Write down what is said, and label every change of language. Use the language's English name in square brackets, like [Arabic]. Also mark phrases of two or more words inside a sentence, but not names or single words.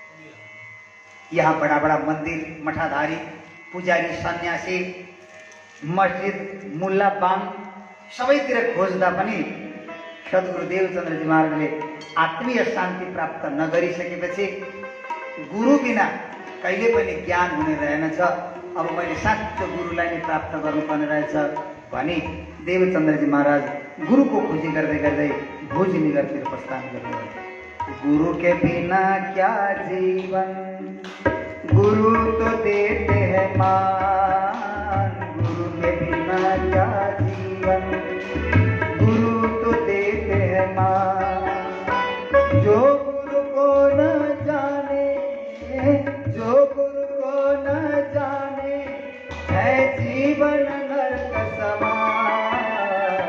[Nepali] यहाँ बडा बडा मन्दिर, मठाधारी, पुजारी, सन्यासी, मस्जिद, मुल्ला बाङ सबैतिर खोज्दा पनि सद्गुरु देवचन्द्रजी महाराजले आत्मीय शान्ति प्राप्त नगरिसकेपछि गुरु बिना कहिले पनि ज्ञान हुने रहेनछ। अब मैले साँचो गुरुलाई नै प्राप्त गर्नुपर्ने रहेछ भनी देवचन्द्रजी महाराज गुरुको खोजी गर्दै गर्दै भुजनगरतिर प्रस्थान गर्नुभयो। [Hindi] गुरु के बिना क्या जीवन, गुरु तो देते हैं मान, गुरु के बिना क्या जीवन, गुरु तो देते हैं मान। जो गुरु को न जाने, जो गुरु को न जाने, है जीवन नरक समान।